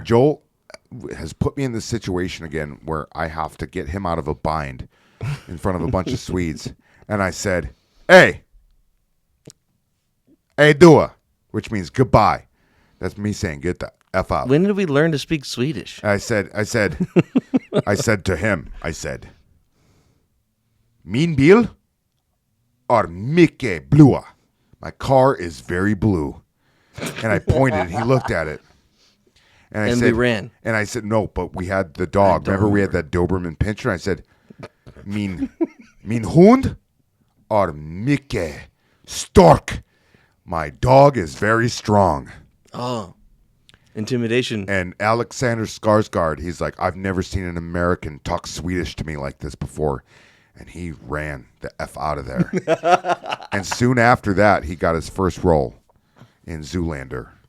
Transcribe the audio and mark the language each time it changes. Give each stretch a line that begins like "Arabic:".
English: Joel has put me in this situation again where I have to get him out of a bind in front of a bunch of Swedes. And I said, hey, dua, which means goodbye. That's me saying get the F out. When did we learn to speak Swedish? I said to him,
Swedish: "Min bil är mycket blua."
English: My car is very blue. And I pointed, he looked at it. And I said, we ran. And I said, no, but we had the dog. Remember we had that Doberman Pinscher? I said,
Swedish: min hund är mycket stark.
English: My dog is very strong. Oh. Intimidation. And Alexander Skarsgård, he's like, I've never seen an American talk Swedish to me like this before. And he ran the F out of there. And soon after that, he got his first role in Zoolander.